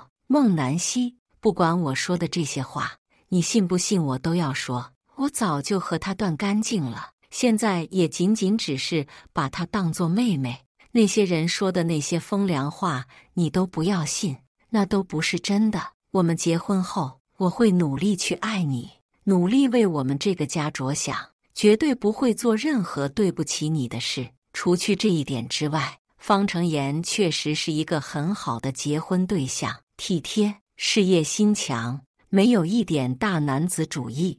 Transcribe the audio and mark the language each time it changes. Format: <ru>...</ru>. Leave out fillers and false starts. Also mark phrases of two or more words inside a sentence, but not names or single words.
<zh>孟南希，不管我說的這些話，你信不信我都要說，我早就和他斷乾淨了。現在也僅僅只是把她當作妹妹，那些人說的那些風涼話，你都不要信，那都不是真的。我們結婚後，我會努力去愛你，努力為我們這個家着想，絕對不會做任何對不起你的事。除去這一點之外，方成妍確實是一個很好的結婚對象，體貼，事業心強，沒有一點大男子主義。</zh>